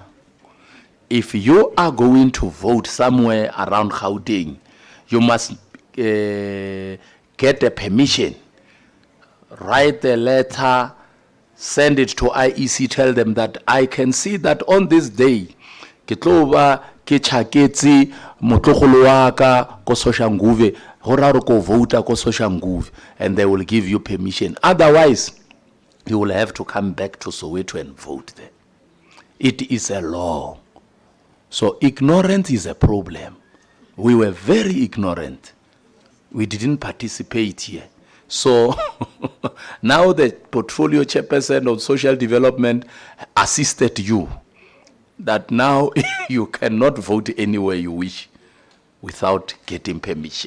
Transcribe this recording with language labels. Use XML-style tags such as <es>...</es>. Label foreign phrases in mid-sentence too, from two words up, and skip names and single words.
<en>If you are going to vote somewhere around Gauteng, you must get a permission, write a letter, send it to IEC, tell them that I can see that on this day,</en> <tn>ke tlo ba ke tshaketse motlogolo wa ka ko Soshanguve, hora re ko vota ko Soshanguve,</tn> <en>and they will give you permission. Otherwise, you will have to come back to Soweto and vote there. It is a law. So ignorance is a problem. We were very ignorant. We didn't participate here. So now the portfolio chairperson of social development assisted you that now you cannot vote anywhere you wish without getting permission.</en>